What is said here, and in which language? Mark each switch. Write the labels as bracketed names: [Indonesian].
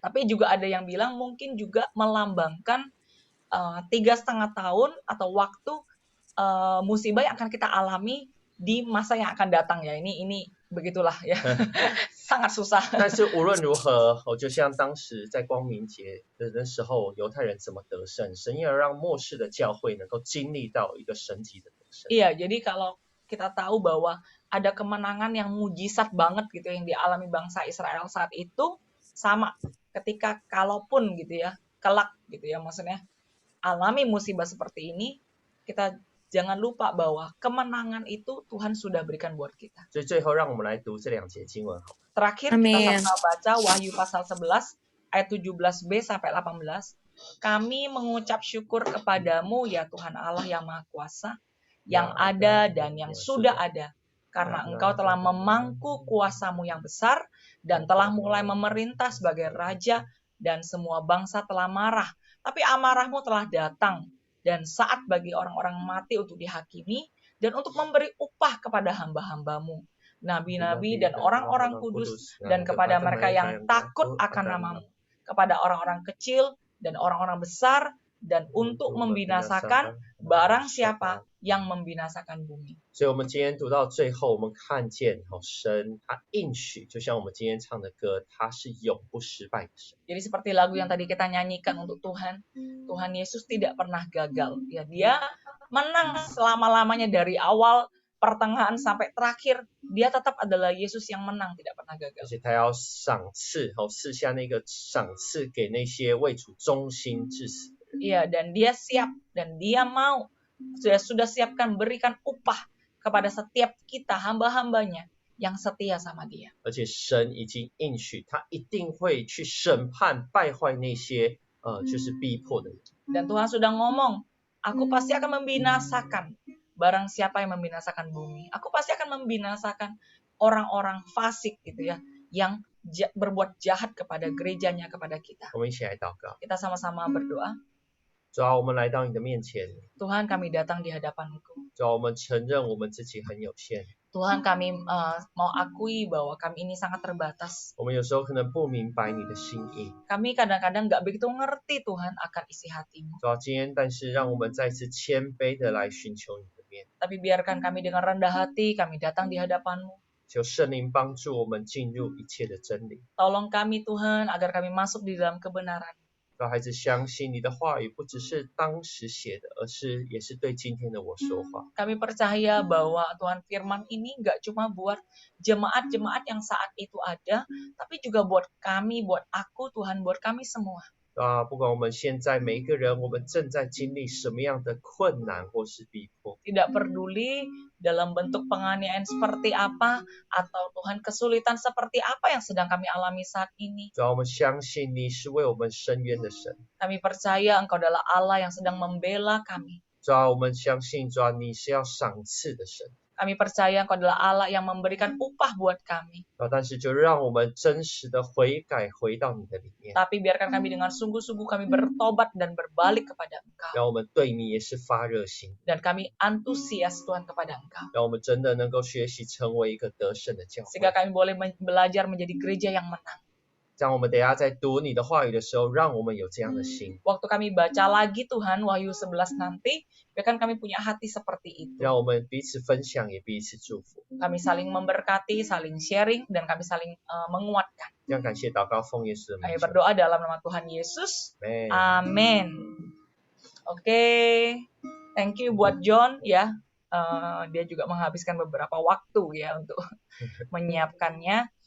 [Indonesian] Tapi juga ada yang bilang mungkin juga melambangkan 3,5 tahun atau waktu musibah yang akan kita alami di masa yang akan datang ya. Ini begitulah ya. Sangat susah. [Chinese] 但是无论如何，就像当时在光明节的时候，犹太人怎么得胜，神要让末世的教会能够经历到一个神级的得胜。 [Indonesian] Iya, jadi kalau kita tahu bahwa ada kemenangan yang mujizat banget gitu yang dialami bangsa Israel saat itu, sama ketika kalaupun gitu ya, kelak gitu ya, maksudnya alami musibah seperti ini, kita jangan lupa bahwa kemenangan itu Tuhan sudah berikan buat kita. [Chinese] 所以最后让我们来读这2节经文好吗？ [Indonesian] Terakhir kita sama baca Wahyu pasal 11 ayat 17b sampai 18. Kami mengucap syukur kepadamu ya Tuhan Allah yang Maha Kuasa, yang ada dan yang sudah ada, karena Engkau telah memangku kuasamu yang besar dan telah mulai memerintah sebagai raja, dan semua bangsa telah marah. Tapi amarahmu telah datang, dan saat bagi orang-orang mati untuk dihakimi, dan untuk memberi upah kepada hamba-hambamu, nabi-nabi dan orang-orang kudus, dan kepada mereka yang takut akan namamu, kepada orang-orang kecil dan orang-orang besar, dan untuk membinasakan barang siapa yang membinasakan bumi. [Chinese] 所以我们今天读到最后，我们看见神他应许，就像我们今天唱的歌，他是永不失败的神。 [Indonesian] Jadi seperti lagu yang tadi kita nyanyikan untuk Tuhan, Tuhan Yesus tidak pernah gagal. Ya, dia menang selama-lamanya dari awal, pertengahan sampai terakhir. Dia tetap adalah Yesus yang menang, tidak pernah [Chinese] 而 [Indonesian] gagal. [Chinese] 且他要赏赐，赐下那个赏赐给那些为主忠心至死的人。 [Indonesian] Iya, dan dia siap dan dia mau sudah siapkan berikan upah kepada setiap kita hamba-hambanya yang setia sama dia. [Chinese] 而且神已经应许，他一定会去审判败坏那些就是逼迫的人。 [Indonesian] Dan Tuhan sudah ngomong, aku pasti akan membinasakan barang siapa yang membinasakan bumi. Aku pasti akan membinasakan orang-orang fasik gitu ya, yang berbuat jahat kepada gerejanya, kepada kita. [Chinese] 我们一起来祷告。 [Indonesian] Kita sama-sama berdoa. [Chinese] 主啊，我们来到你的面前， [Indonesian] Tuhan, kami datang di hadapan-Mu. [Chinese] 主啊，我们承认我们自己很有限， [Indonesian] Tuhan, kami mau akui bahwa kami ini sangat terbatas. [Chinese] 我们有时候可能不明白你的心意。 [Indonesian] Kami kadang-kadang nggak begitu ngerti Tuhan akan isi hati-Mu. [Chinese] 主啊，今天但是让我们再次谦卑的来寻求你的面， [Indonesian] Tapi biarkan kami dengan rendah hati, kami datang di hadapan-Mu. [Chinese] 求圣灵帮助我们进入一切的真理。 [Indonesian] Tolong kami Tuhan agar kami masuk di dalam kebenaran. [Chinese] 让孩子相信你的话语不只是当时写的，也是对今天的我说话。 [Indonesian] Kami percaya bahwa Tuhan firman ini nggak cuma buat jemaat-jemaat yang saat itu ada, tapi juga buat kami, buat aku, Tuhan, buat kami semua. [Chinese] 不管我们现在每一个人，我们正在经历什么样的困难或是逼迫， [Indonesian] Tidak peduli dalam bentuk penganiayaan seperti apa, atau Tuhan kesulitan seperti apa yang sedang kami alami saat ini. [Chinese] 主要我们相信你是为我们伸冤的神， [Indonesian] Kami percaya Engkau adalah Allah yang sedang membela kami. [Chinese] 主要我们相信主要你是要赏赐的神。 [Indonesian] Kami percaya Engkau adalah Allah yang memberikan upah buat kami. [Chinese] 但是就让我们真实的悔改回到你的里面， [Indonesian] Tapi biarkan kami dengan sungguh-sungguh kami bertobat dan berbalik kepada Engkau. [Chinese] 让我们对你也是发热心， [Indonesian] Dan kami antusias Tuhan kepada Engkau. [Chinese] 让我们真的能够学习成为一个得胜的教会。 [Indonesian] Sehingga kami boleh belajar menjadi gereja yang menang. [Chinese] 这样我们等一下在读你的话语的时候，让我们有这样的心， [Indonesian] Waktu kami baca lagi Tuhan Wahyu 11 nanti, biarkan kami punya hati seperti itu. [Chinese] 让我们彼此分享，也彼此祝福。 [Indonesian] Kami saling memberkati, saling sharing, dan kami saling menguatkan. [Chinese] 这样感谢祷告奉耶稣的 [Indonesian] Kami [Chinese] 名求。 [Indonesian] berdoa dalam nama Tuhan Yesus. Amen. Amin. Oke, [English] thank you [Indonesian] buat John ya. Dia juga menghabiskan beberapa waktu ya untuk menyiapkannya.